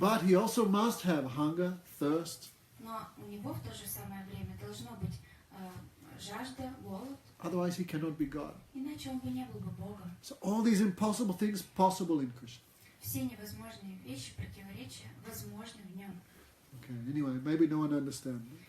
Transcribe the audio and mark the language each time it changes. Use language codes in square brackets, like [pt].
[en] But he also must have hunger, thirst, [ru] Но у него в то же самое время должно быть жажда, голод, [en] otherwise he cannot be God. [ru] иначе он бы не был бы Богом. [en] So all these impossible things possible in Krishna. [ru] Все невозможные вещи, противоречия, возможны в нем. [en] Okay, anyway, maybe no one understands.